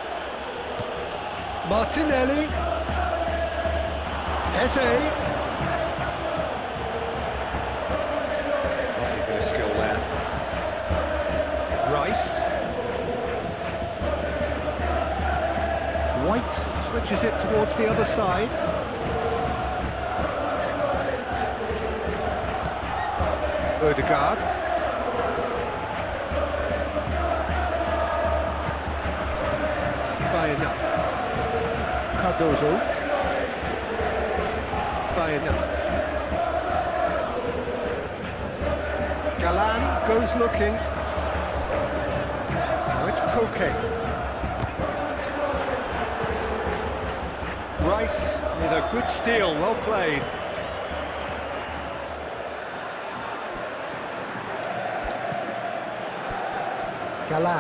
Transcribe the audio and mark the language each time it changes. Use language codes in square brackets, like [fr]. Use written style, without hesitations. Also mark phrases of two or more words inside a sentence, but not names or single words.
[en] Martinelli. Eze. Lovely bit of skill there. Rice. White switches it towards the other side. Ødegaard. Bayena. Cardozo. Bayena. Galan goes looking. Koke. Rice with a good steal, well played. Galan.